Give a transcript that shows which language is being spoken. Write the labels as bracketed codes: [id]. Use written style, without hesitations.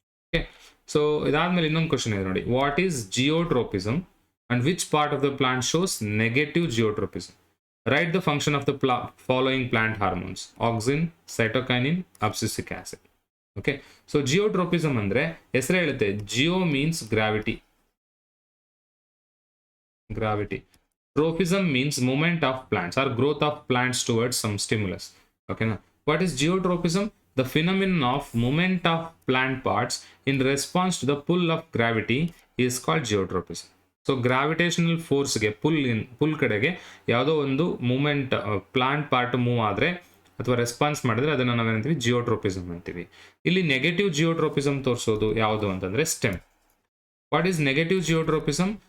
[en] okay, so [kn] ಇದಾದ್ಮೇಲೆ ಇನ್ನೊಂದು question ಇದೆ ನೋಡಿ, [en] What is geotropism and which part of the plant shows negative geotropism. Write the function of the following plant hormones, auxin, cytokinin, abscisic acid. Okay, so geotropism [kn] ಅಂದ್ರೆ ಹೆಸರೇ ಹೇಳುತ್ತೆ, [en] Geo means gravity. Tropism means movement of plants or growth of plants towards some stimulus. Okay, now what is geotropism? The phenomenon of movement of plant parts in response to the pull of gravity is called geotropism. [kn] So gravitational force ಗೆ pull ಕಡೆಗೆ ಯಾವುದೋ ಒಂದು movement plant part move ಆದರೆ ಅಥವಾ response ಮಾಡಿದ್ರೆ ಅದನ್ನು ನಾವೇನಂತೀವಿ, ಜಿಯೋಟ್ರೋಪಿಸಮ್ ಅಂತೀವಿ. ಇಲ್ಲಿ ನೆಗೆಟಿವ್ ಜಿಯೋಟ್ರೋಪಿಸಮ್ ತೋರಿಸೋದು ಯಾವುದು ಅಂತಂದ್ರೆ ಸ್ಟೆಮ್. [en] What is negative geotropism?